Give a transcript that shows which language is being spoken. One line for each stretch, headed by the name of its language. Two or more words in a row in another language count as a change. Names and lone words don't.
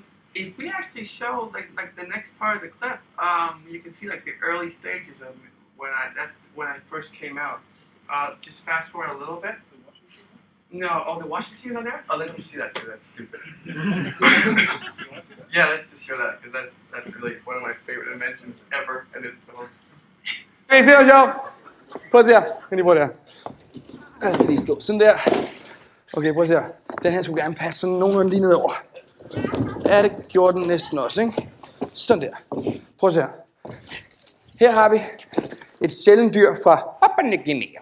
English: If we actually show like the next part of the clip, you can see like the early stages of when I first came out. Just fast forward a little bit. No, the washing machine's on there? Oh, let me see that too. That's stupid. Yeah, let's just show that because that's really one of my favorite inventions ever, and it's the most.
Danish: Kan I se, hvor sjovt? Prøv at se her. Kan I lige prøve det her? Jeg skal lige stå sådan der. Okay, prøv at se her. Den her skulle gerne passe sådan nogenlunde lige nedover. Ja, det gjorde den næsten også, ikke? Sådan der. Prøv at se her. Her har vi et sjældent dyr fra Papua Ny Guinea.